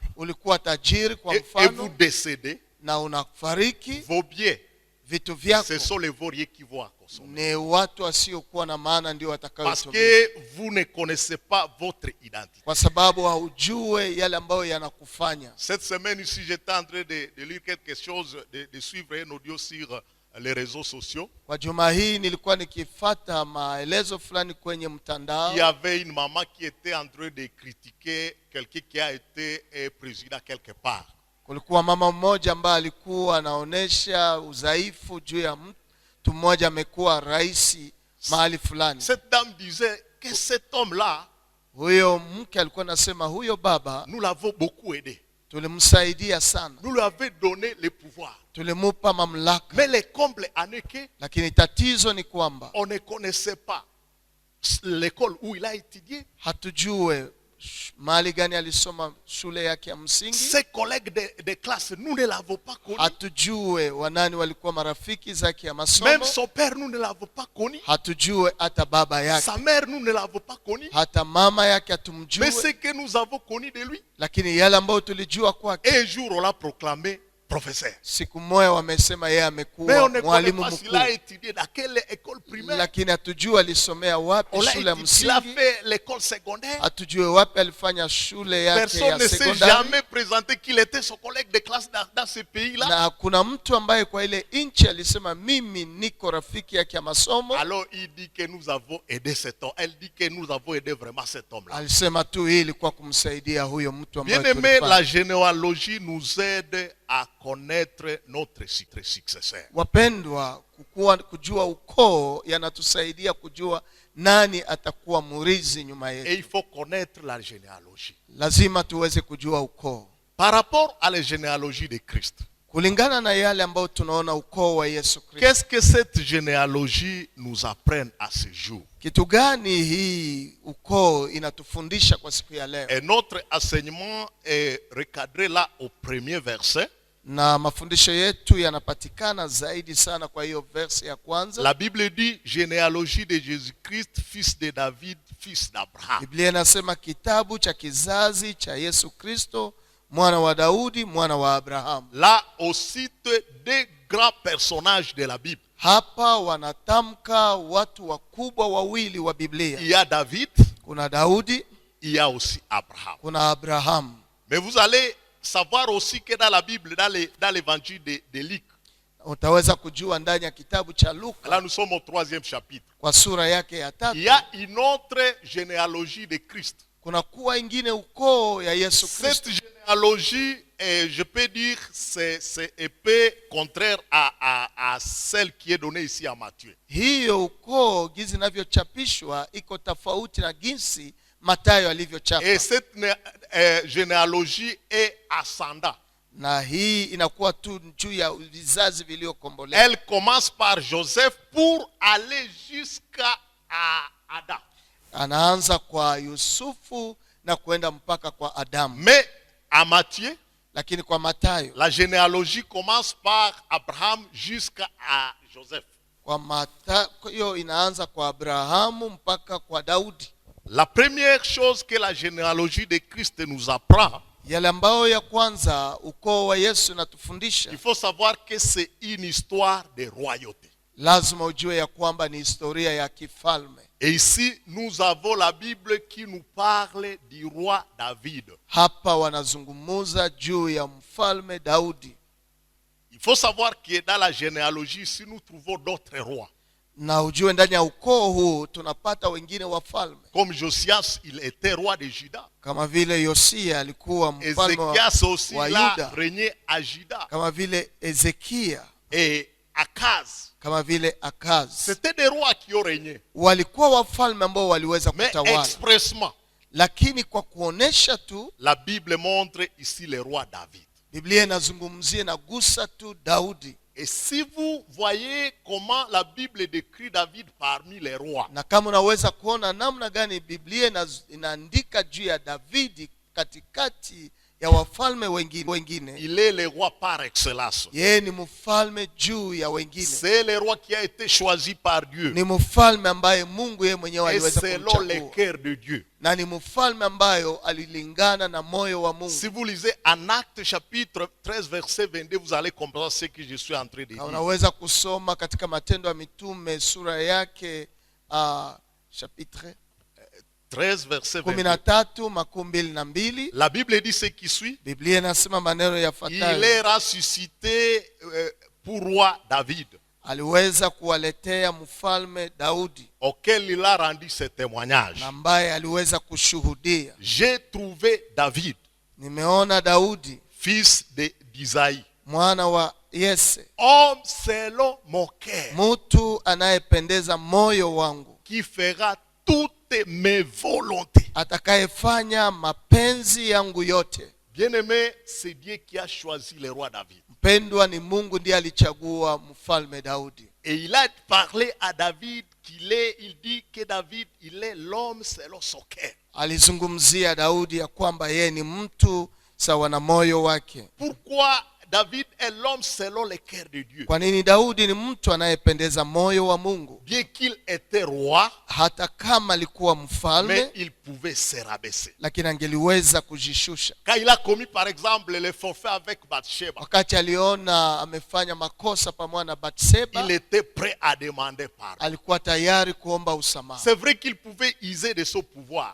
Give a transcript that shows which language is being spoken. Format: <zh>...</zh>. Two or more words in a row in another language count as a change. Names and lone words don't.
<sw>ulikuwa tajiri kwa</sw> <fr>et vous</fr> <sw>mfano,</sw> <fr>décédez,</fr> <sw>na unafariki,</sw> <fr>vos biens,</fr> <sw>vitu vyako</sw> <fr>ce sont les vauriers qui vont à consommer.</fr> <sw>ni watu wasiokuwa na maana ndio</sw> <fr>Parce</fr> <sw>watakayotumia,</sw> <fr>que vous ne connaissez pas votre identité.</fr> <sw>kwa sababu haujue yale ambayo yanakufanya.</sw> <fr>Cette semaine ici, j'étais en train de lire quelque chose, de suivre un audio sur les réseaux sociaux.</fr> <sw>Kwa juma hii nilikuwa nikifata maelezo fulani kwenye</sw> <fr>Il y</fr> <sw>mtandao.</sw> <fr>avait une maman qui était en train de critiquer quelqu'un qui a été président quelque part.</fr> <sw>Kulikuwa mama mmoja ambaye alikuwa anaonesha udhaifu juu ya mtu mmoja amekuwa rais mahali fulani.</sw> <fr>Cette dame disait que cet homme-là,</fr> <sw>Huyo mke alikuwa anasema huyo baba</sw> <fr>nous l'avons beaucoup aidé.</fr> <sw>tulimsaidia sana,</sw> <fr>Nous lui avons donné le pouvoir.</fr> <sw>tulimupa mamlaka,</sw> <fr>Mais le comble en est que</fr> <sw>lakini tatizo ni kwamba</sw> <fr>on ne connaissait pas l'école où il a étudié.</fr> <sw>hatujue mahali gani alisoma shule yake ya msingi,</sw> <fr>Ses collègues de classe, nous ne l'avons pas connu.</fr> <sw>hatujue wanani walikuwa marafiki zake ya</sw> <fr>Même</fr> <sw>masomo,</sw> <fr>son père, nous ne l'avons pas connu.</fr> <sw>hatujue hata baba yake,</sw> <fr>Sa mère, nous ne l'avons pas connu.</fr> <sw>hata mama yake</sw> <fr>Mais</fr> <sw>hatumjue.</sw> <fr>ce que nous avons connu de lui,</fr> <sw>Lakini yale ambayo tulijua kwake,</sw> <fr>un jour on l'a proclamé professeur.</fr> <sw>Siku moja wamesema yeye</sw> <fr>Mais on</fr> <sw>amekuwa</sw> <fr>ne connaît</fr> <sw>mwalimu</sw> <fr>pas s'il</fr> <sw>mkuu,</sw> <fr>a étudié dans quelle école primaire.</fr> <sw>lakini hatujui alisomea wapi</sw> <fr>On l'a</fr> <sw>shule ya</sw> <fr>étudié, il a</fr> <sw>msingi,</sw> <fr>fait l'école secondaire.</fr> <sw>hatujui wapi alifanya shule yake</sw> <fr>Personne</fr> <sw>ya</sw> <fr>ne s'est</fr> <sw>sekondari,</sw> <fr>jamais présenté qu'il était son collègue de classe dans ce pays-là.</fr> <sw>na kuna mtu ambaye kwa ile nchi alisema mimi niko rafiki yake ya masomo.</sw> <fr>Alors il dit que nous avons aidé cet homme. Elle dit que nous avons aidé vraiment cet homme-là.</fr> <sw>Alisema tu hii ilikuwa kumsaidia huyo mtu ambaye</sw> <fr>Bien aimé,</fr> <sw>tulifanya.</sw> <fr>la généalogie nous aide à connaître notre successeur.</fr> <sw>Wapendwa, kujua ukoo yanatusaidia kujua nani atakuwa murithi nyuma</sw> <fr>Et</fr> <sw>yetu.</sw> <fr>il faut connaître la généalogie.</fr> <sw>Lazima tuweze kujua ukoo</sw> <fr>Par rapport à la généalogie de Christ,</fr> <sw>kulingana na yale ambayo tunaona ukoo wa Yesu Kristo.</sw> <fr>qu'est-ce que cette généalogie nous apprend à ce jour?</fr> <sw>Kitu gani hii ukoo inatufundisha kwa siku ya leo?</sw> <fr>Et notre enseignement est recadré là au premier verset.</fr> <sw>Na mafundisho yetu yanapatikana zaidi sana kwa hiyo verse ya kwanza.</sw> <fr>La Bible dit généalogie de Jésus-Christ, fils de David, fils d'Abraham.</fr> <sw>Biblia inasema kitabu cha kizazi cha Yesu Kristo, mwana wa Daudi, mwana wa Abraham.</sw> <fr>Là, on cite deux grands personnages de la Bible.</fr> <sw>Hapa wanatamka watu wakubwa wawili wa Biblia.</sw> <fr>Il y a David,</fr> <sw>kuna Daudi,</sw> <fr>il y a aussi Abraham.</fr> <sw>Kuna Abraham.</sw> <fr>Mais vous allez savoir aussi que dans la Bible, dans l'évangile de Luc,</fr> <sw>utaweza kujua ndani ya kitabu cha Luka,</sw> <fr>là nous sommes au 3e chapitre,</fr> <sw>kwa sura yake ya 3,</sw> <fr>il y a une autre généalogie de Christ.</fr> <sw>Kuna kuwa ingine ukoo ya Yesu Kristo.</sw> <fr>Cette généalogie, je peux dire, c'est un peu contraire à celle qui est donnée ici à Matthieu.</fr> <sw>Hiyo ukoo gizi inavyochapishwa iko tofauti na jinsi Mathayo alivyochapa.</sw> <fr>Et cette généalogie est ascendante.</fr> <sw>Na hii inakuwa tu juu ya vizazi vilivyokombolewa.</sw> <fr>Elle commence par Joseph pour aller jusqu'à Adam.</fr> <sw>Anaanza kwa Yusufu na kwenda mpaka kwa Adamu.</sw> <fr>Mais à Matthieu,</fr> <sw>lakini kwa Mathayo,</sw> <fr>la généalogie commence par Abraham jusqu'à Joseph.</fr> <sw>Kwa Mathayo inaanza kwa Abrahamu mpaka kwa Daudi.</sw> <fr>La première chose que la généalogie de Christ nous apprend,</fr> <sw>yale ambayo ya kwanza ukoo wa Yesu natufundisha,</sw> <fr>il faut savoir que c'est une histoire de royauté.</fr> <sw>Lazima ujue ya kwamba ni historia ya kifalme.</sw> <fr>Et ici nous avons la Bible qui nous parle du roi David.</fr> <sw>Hapa wanazungumuza juu ya mfalme Daudi.</sw> <fr>Il faut savoir que dans la généalogie ici nous trouvons d'autres rois.</fr> <sw>Na ujue ndani ya ukoo huu tunapata wengine wafalme.</sw> <fr>Comme Josias, il était roi de Juda.</fr> <sw>Kama vile Yosia alikuwa mfalme wa Yuda.</sw> <fr>Régnait à Juda.</fr> <sw>Kama vile Ezekia.</sw> <fr>Et Akaz.</fr> <sw>Kama vile Akaz.</sw> <fr>C'était des rois qui ont régné.</fr> <sw>Walikuwa wafalme ambao waliweza kutawala.</sw> <fr>Mais expressement.</fr> <sw>Lakini kwa kuonesha tu,</sw> <fr>la Bible montre ici le roi David.</fr> <sw>Biblia inazungumzia na gusa tu Daudi.</sw> <fr>Et si vous voyez comment la Bible décrit David parmi les rois.</fr> <sw>Na kama unaweza kuona namna gani Biblia inaandika juu ya Davidi katikati ya wafalme wengine.</sw> <fr>Il est le roi par excellence.</fr> <sw>Yeye ni mfalme juu ya wengine.</sw> <fr>C'est le roi qui a été choisi par Dieu.</fr> <sw>Ni mfalme ambaye Mungu yeye mwenyewe aliweza kumchagua.</sw> <fr>Selon le cœur de Dieu.</fr> <sw>Na ni mfalme ambayo alilingana na moyo wa Mungu.</sw> <fr>Si vous lisez en Actes chapitre 13 verset 22, vous allez comprendre ce que je suis en train de dire.</fr> <sw>Unaweza kusoma katika Matendo ya Mitume sura yake chapitre</sw> <fr>13 verset 13:22. La Bible dit ce qui suit.</fr> <sw>Biblia inasema maneno yafuatayo.</sw> <fr>Il est ressuscité pour roi David.</fr> <sw>Aliweza kuwaletea mfalme Daudi.</sw> <fr>Auquel il a rendu ce témoignage.</fr> <sw>Ambaye aliweza kushuhudia.</sw> <fr>J'ai trouvé David.</fr> <sw>Nimeona Daudi.</sw> <fr>Fils d'Isaïe.</fr> <sw>Mwana wa Yese.</sw> <fr>Homme selon mon cœur.</fr> <sw>Mtu anayependeza moyo wangu.</sw> <fr>Qui fera toutes mes volontés.</fr> <sw>Atakayefanya mapenzi yangu yote.</sw> <fr>Bien-aimé, c'est Dieu qui a choisi le roi David.</fr> <sw>Mpendwa, ni Mungu ndiye alichagua mfalme Daudi.</sw> <fr>Et il a parlé à David il dit que David, il est l'homme selon son cœur.</fr> <sw>Alizungumzia Daudi ya kwamba yeye ni mtu sawa na moyo wake.</sw> <fr>Pourquoi David est l'homme selon le cœur de Dieu?</fr> <sw>Kwa nini Daudi ni mtu anayependeza moyo wa Mungu?</sw> <fr>Bien qu'il était roi,</fr> <sw>hata kama alikuwa mfalme,</sw> <fr>mais il pouvait se rabaisser.</fr> <sw>lakini angeliweza kujishusha.</sw> <fr>Quand il a commis par exemple le forfait avec Bathsheba,</fr> <sw>wakati aliona amefanya makosa pamoja na Bathsheba,</sw> <fr>il était prêt à demander pardon.</fr> <sw>alikuwa tayari kuomba usamaha.</sw> <fr>C'est vrai qu'il pouvait user de son pouvoir.</fr>